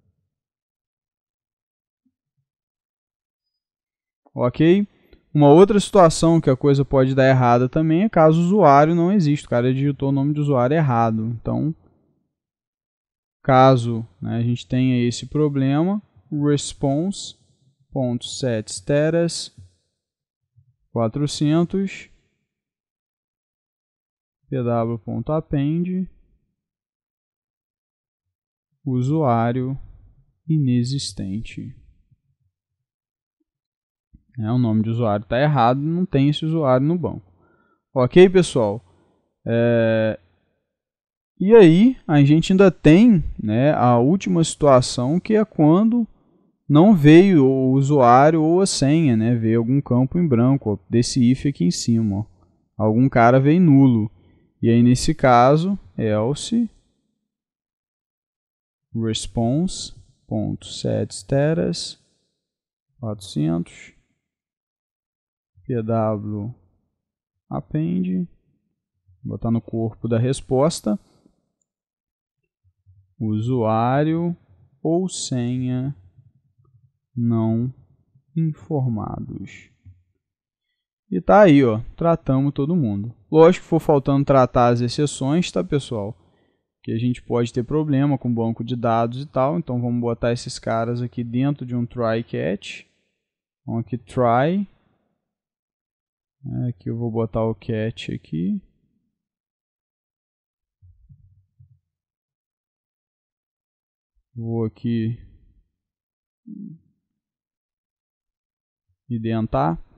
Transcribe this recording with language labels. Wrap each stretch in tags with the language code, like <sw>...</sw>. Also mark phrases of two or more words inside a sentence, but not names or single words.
<pt>Ok? Uma outra situação que a coisa pode dar errada também é caso o usuário não exista. O cara digitou o nome de usuário errado. Então, caso, né, a gente tenha esse problema,</pt> <en>response.setStatus 400 pw.append</en> <pt>usuário inexistente. O nome de usuário está errado, não tem esse usuário no banco. Ok, pessoal? E aí, a gente ainda tem, né, a última situação, que é quando não veio o usuário ou a senha, né, veio algum campo em branco, ó, desse if aqui em cima. Ó. Algum cara veio nulo. E aí, nesse caso,</pt> <en>else response.setStatus 400 pw append,</en> <pt>botar no corpo da resposta, usuário ou senha não informados. E tá aí, ó, tratamos todo mundo. Lógico que for faltando tratar as exceções, tá, pessoal? Que a gente pode ter problema com banco de dados e tal, então vamos botar esses caras aqui dentro de um</pt> <en>try catch.</en> <pt>Então aqui try, aqui eu vou botar o catch aqui. Vou aqui identar.</pt>